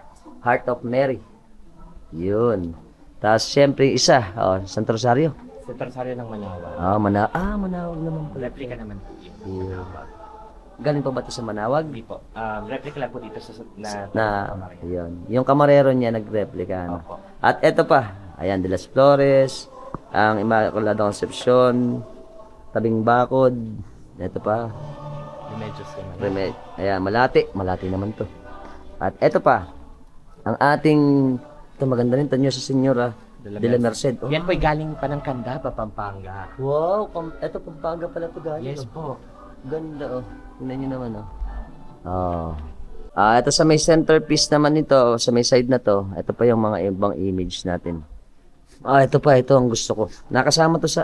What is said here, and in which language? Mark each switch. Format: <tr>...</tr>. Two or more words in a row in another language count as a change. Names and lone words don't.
<tl>Heart of Mary. Yun. Tapos, syempre, isa. Santo Rosario. Santo Rosario ng Manawag. Manawag naman pala. Replica naman po yun. Yeah. Galing pa ba ito sa Manawag? Hindi po. Replica lang po dito sa Yun. Yung kamarero niya nag-replica. Opo. At eto pa. Ayan, de las Flores. Ang Immaculada Concepcion. Tabing Bakod. Ito pa. Ayan, Malati. Malati naman to. At eto pa. Ang ating, ito maganda rin, tanyo sa Senyora de la Merced. Yan po'y galing pa ng Candaba, Pampanga. Wow, eto Pampanga pala to galing. Yes po. Ganda Tingnan nyo naman ito sa may centerpiece naman nito, sa may side na to, ito pa yung mga ibang image natin. Ito pa, ito ang gusto ko. Nakasama to sa</tl>